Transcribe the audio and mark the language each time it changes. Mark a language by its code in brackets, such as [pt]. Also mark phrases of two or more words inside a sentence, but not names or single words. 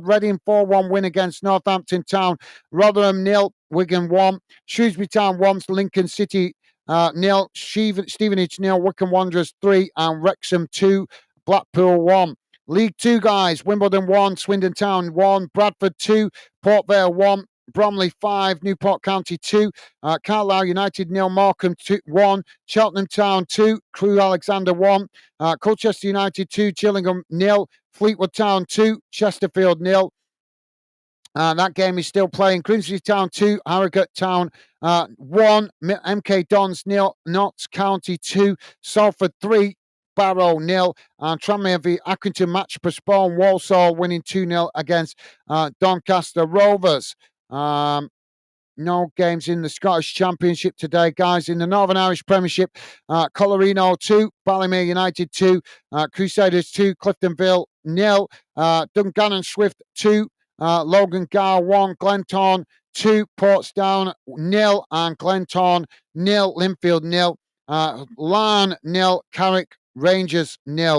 [en] Reading 4-1 win against Northampton Town. Rotherham 0, Wigan 1. Shrewsbury Town 1, Lincoln City 0. Stevenage 0, Wycombe Wanderers 3, and Wrexham 2, Blackpool 1. League 2, guys, Wimbledon 1, Swindon Town 1, Bradford 2, Port Vale 1, Bromley 5, Newport County 2, Carlisle United 0, Morecambe 1, Cheltenham Town 2, Crewe Alexander 1, Colchester United 2, Gillingham 0, Fleetwood Town 2, Chesterfield 0. That game is still playing. Grimsby Town 2, Harrogate Town 1, MK Dons 0, Notts County 2, Salford 3, Barrow 0, and Tranmere v Accrington match postponed. Walsall winning 2-0 against Doncaster Rovers. No games in the Scottish Championship today, guys. In the Northern Irish Premiership, Colorino 2, Ballymere United 2, Crusaders 2, Cliftonville 0, Dungannon Swift 2, Logan Gar 1, Glentown 2, Portsdown 0, and Glentown 0, Linfield 0, Larne 0, Carrick Rangers 0.